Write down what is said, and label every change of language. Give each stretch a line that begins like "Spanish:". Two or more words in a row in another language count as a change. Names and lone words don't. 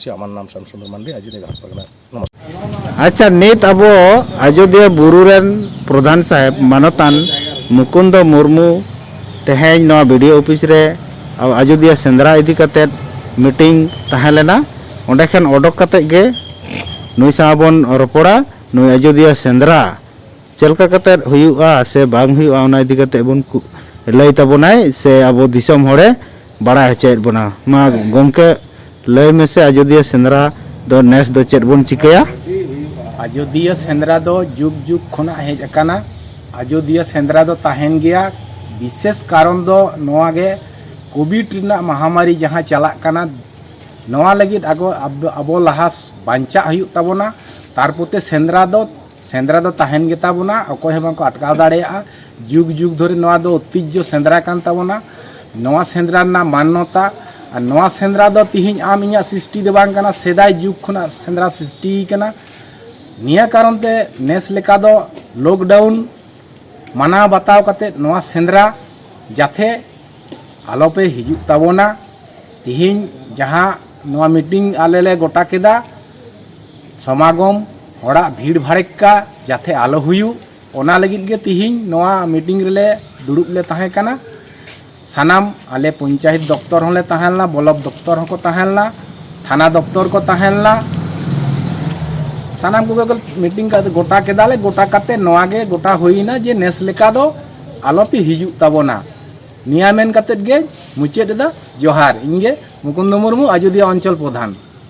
Bangla: আমার নাম শ্যামসুন্দর মান্ডি, অযোধ্যা ঘাট পরগনা। নমস্কার।
Santali: আচ্ছা, নিত আবো আযোধ্যা বুরু রেন প্রধান সাহেব মানতান মুকুন্দ মুর্মু তেহেñ নয়া ভিডিও অফিস রে আযোধ্যা সেন্দ্রা ইদি কাতে মিটিং তাহেলেনা, onde khan odok kate ge nui sabon ropora nui ajodia sendra chelka kate huyu'a se bang huyu'a ona idi kate bon lay tabonai se abo disom hore barai hochayed bona ma gomke lay mese ajodia sendra do nes do chet bon chikaya? अयोध्या सेंद्रा दो जुग जुग खना हेज अकाना। अयोध्या सेंद्रा दो ताहेन गया। विशेष कारण दो नोआ गे कोविड रिना महामारी जहाँ चला काना, नोआ लगित अबो लहा बांचा हुयुग ताबोना। तार पोते सेंद्रा दो ताहेन गे ताबोना, अकोय हे बांको अटकाव दाड़ेया। जुग जुग धरे नोआ दो ऐतिह्य सेंद्रा कान ताबोना। नोआ सेंद्रा ना मान्यता और नोआ सेंद्रा दो तिहिñ आम इña सृष्टि दो बांग काना, सेदाय जुग खना सेंद्रा सृष्टि काना। निया कारण ते नेस लेका दो लॉकडाउन माना बताव कते नोआ सेंद्रा जाथे आलोपे हिजुग ताबोना। तिहिñ जहाँ नोआ मीटिंग आले ले गोटा केदा समागम होड़ा भीड़ भाड़का जाथे आलो हुयु, ओना लगित गे तिहिñ नोआ मीटिंग रेले दुड़ुब ले ताहे काना। सानाम आले पंचायत दफ्तर होले ताहेलना, ब्लॉक दफ्तर होको ताहेलना, थाना दफ्तर को ताहेलना, सानाम को मीटिंग का गोटा केदाले गोटा काते नोआ गे गोटा होइना जे नेस लेका दो आलोपे हिजुग ताबोना। निया मेन काते गे मुचेद दा जोहार। इंगे मुकुंद मुर्मू, अयोध्या अंचल प्रधान।